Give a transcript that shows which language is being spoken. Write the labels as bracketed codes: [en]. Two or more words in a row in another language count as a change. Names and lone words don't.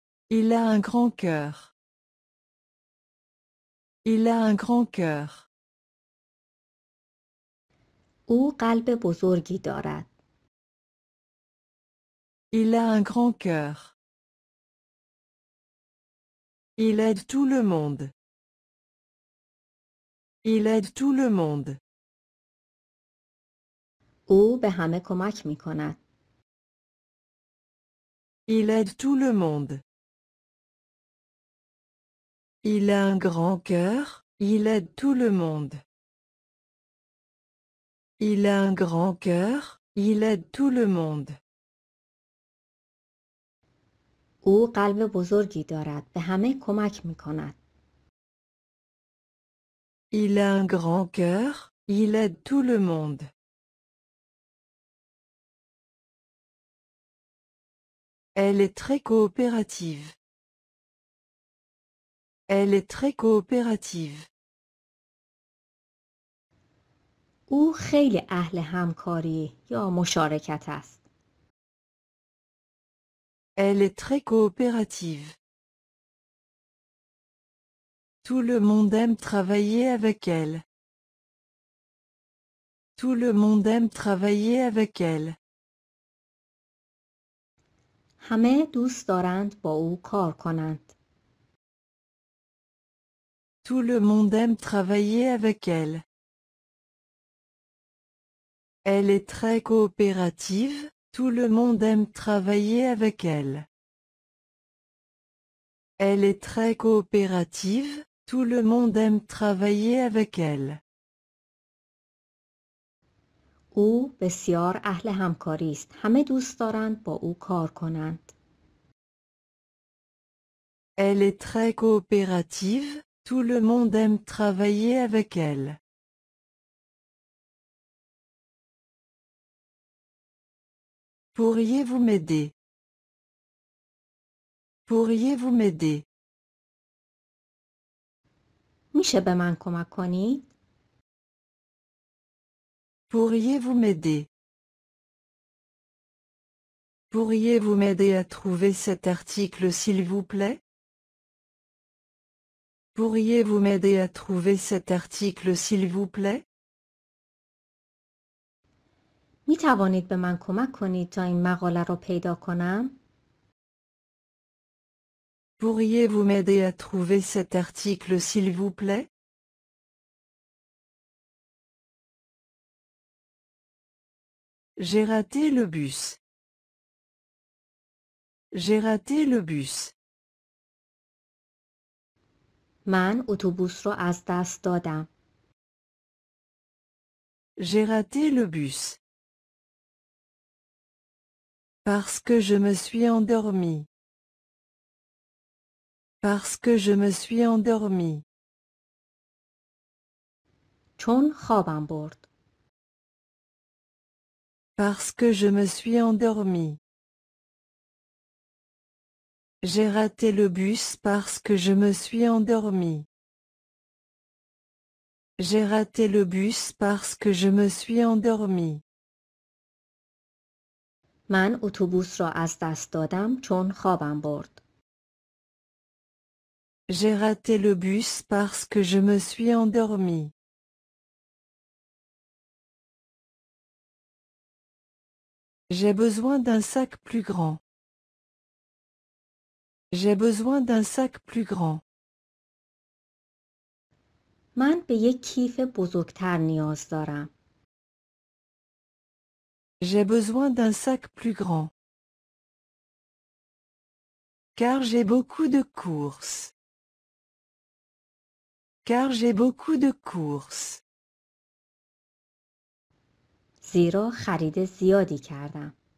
[fr] Il a un grand cœur. Il a un grand cœur. [fa] او قلب بزرگی دارد. [fr] Il a un grand cœur. Il aide tout le monde. Il aide tout le monde. [fa] او به همه کمک می کند. [fr] Il aide tout le monde. Il a un grand cœur. Il aide tout le monde. Il a un grand cœur. Il aide tout le monde. [fa] او قلب بزرگی دارد. به همه کمک می کند. [fr] Il a un grand cœur. Il aide tout le monde. Elle est très coopérative. Elle est très coopérative. [fa] او خیلی اهل همکاری یا مشارکت است. [fr] Elle est très coopérative. Tout le monde aime travailler avec elle. Tout le monde aime travailler avec elle. [fa] همه دوست دارند با او کار کنند. [fr] Tout le monde aime travailler avec elle. Elle est très coopérative. Tout le monde aime travailler avec elle. Elle est très coopérative. Tout le monde aime travailler avec elle. [fa] او بسیار اهل همکاری است. همه دوست دارند با او کار کنند. [fr] Elle est très coopérative. Tout le monde aime travailler avec elle. Pourriez-vous m'aider? Pourriez-vous m'aider? [fa] میشه به من کمک کنید؟ [fr] Pourriez-vous m'aider? Pourriez-vous m'aider à trouver cet article s'il vous plaît? Pourriez-vous m'aider à trouver cet article s'il vous plaît? [fa] می توانید به من کمک کنید تا این مقاله را پیدا کنم؟ [fr] Pourriez-vous m'aider à trouver cet article s'il vous plaît? J'ai raté le bus. J'ai raté le bus. [fa] من اتوبوس را از دست دادم. [fr] J'ai raté le bus. Parce que je me suis endormi. Parce que je me suis endormi. [fa] چون خوابم برد. [fr] Parce que je me suis endormi. J'ai raté le bus parce que je me suis endormi. J'ai raté le bus parce que je me suis endormi. [fa] من اتوبوس را از دست دادم چون خوابم برد. [fr] J'ai raté le bus parce que je me suis endormi. J'ai besoin d'un sac plus grand. J'ai besoin d'un sac plus grand. [fa] من به یک کیف بزرگتر نیاز دارم. [fr] J'ai besoin d'un sac plus grand. Car j'ai beaucoup de courses. Car j'ai beaucoup de courses. [fa] زیرا خرید زیادی کردم.